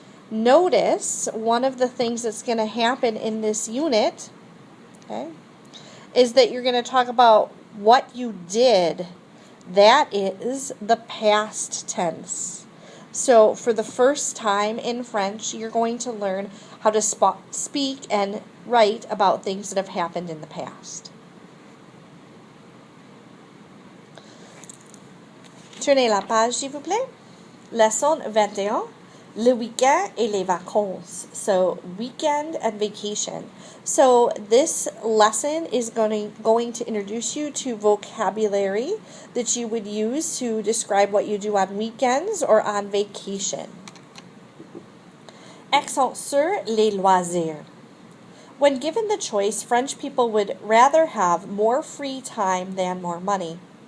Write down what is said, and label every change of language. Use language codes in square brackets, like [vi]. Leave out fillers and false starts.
[en] Notice one of the things that's going to happen in this unit, okay, is that you're going to talk about what you did. That is the past tense. So for the first time in French, you're going to learn how to speak and write about things that have happened in the past. [fr] Tournez la page, s'il vous plaît. Leçon 21, le week-end et les vacances. [en] So, weekend and vacation. So, this lesson is going to introduce you to vocabulary that you would use to describe what you do on weekends or on vacation. [fr] Accent sur les loisirs. [en] When given the choice, French people would rather have more free time than more money.